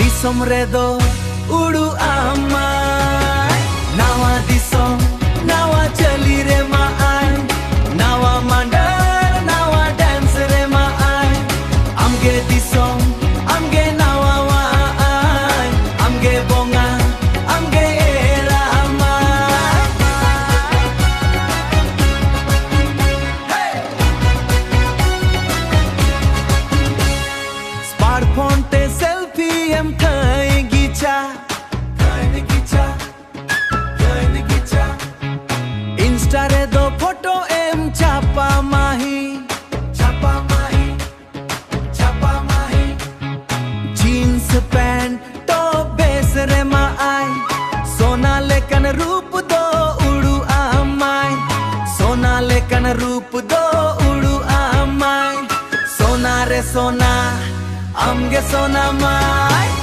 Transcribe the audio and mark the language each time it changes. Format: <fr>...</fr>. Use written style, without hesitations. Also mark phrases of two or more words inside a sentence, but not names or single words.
<sat>disom redo udu amai. Nawa disom, nawa chali re maai. Nawa mandal, nawa dance re maai. Amge disom, amge nawa waai. Amge bonga, amge era amai. Hey! Smartphone te selfie em thai gicha. Insta re do photo em chapa mahi.</sat> <en>Jeans pant</en> <sat>to bes re maai. Sona lekan roop do udu amai. Sona lekan roop do udu amai. Sona re sona, amge sona mai.</sat>